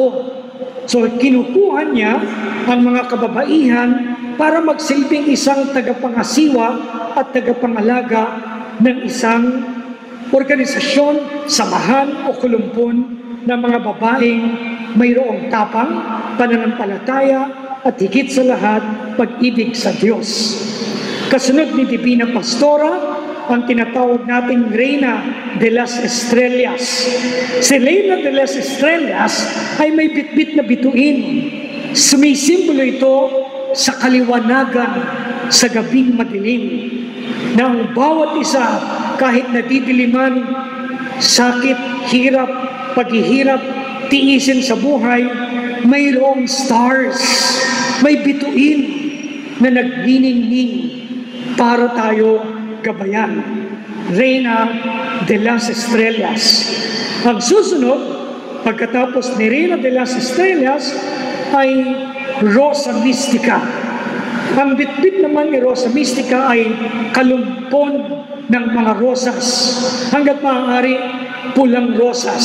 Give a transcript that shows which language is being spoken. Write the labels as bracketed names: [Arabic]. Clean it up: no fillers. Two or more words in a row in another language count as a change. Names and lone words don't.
[Filipino] So kinukuha niya ang mga kababaihan para magsilbing isang tagapangasiwa at tagapangalaga ng isang organisasyon, samahan o kulumpon ng mga babaeng mayroong tapang, pananampalataya at higit sa lahat, pag-ibig sa Diyos. Kasunod ni Divina Pastora, ang tinatawag nating Reina de las Estrellas. Si Reina de las Estrellas ay may bitbit na bituin. Sumisimbolo ito sa kaliwanagan sa gabing madilim, na ang bawat isa, kahit nadidiliman, sakit, hirap, paghihirap, tiisin sa buhay, mayroong stars, may bituin na nagniningning para tayo gabayan. Reina de las Estrellas. Ang susunod, pagkatapos ni Reina de las Estrellas, ay Rosa Mystica. Ang bitbit naman ni Rosa Mystica ay kalumpon ng mga rosas. Hanggat maaari, pulang rosas.